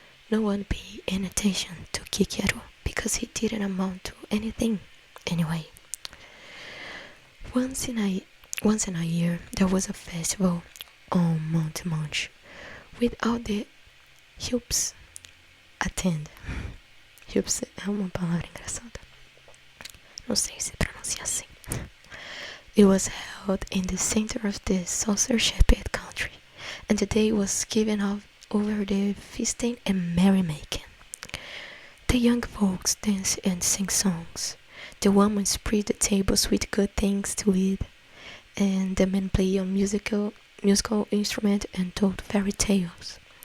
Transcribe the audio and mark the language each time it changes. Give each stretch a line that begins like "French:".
English: No one paid any attention to Kikiero because he didn't amount to anything anyway. Once in a year there was a festival on Mount Munch with all the Hoops attend.
Portuguese: Hoops é uma palavra engraçada. Não sei se pronuncia assim.
English: It was held in the center of the censorship country, and the day was given over the feasting and merrymaking. The young folks dance and sing songs. The women spread the tables with good things to eat, and the men play on musical instrument and told fairy tales.